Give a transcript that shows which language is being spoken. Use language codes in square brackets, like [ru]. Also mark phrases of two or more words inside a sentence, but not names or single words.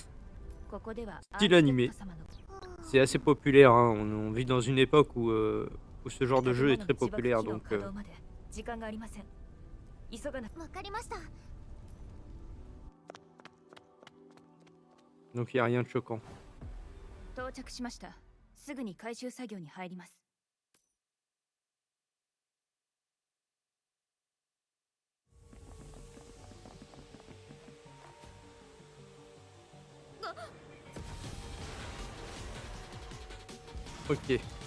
[fr] Style animé. C'est assez populaire, hein. On vit dans une époque où ce genre de jeu est très populaire, donc il n'y a rien de choquant. [ja] 到着しました。すぐに回収作業に入ります。 [fr] Ok.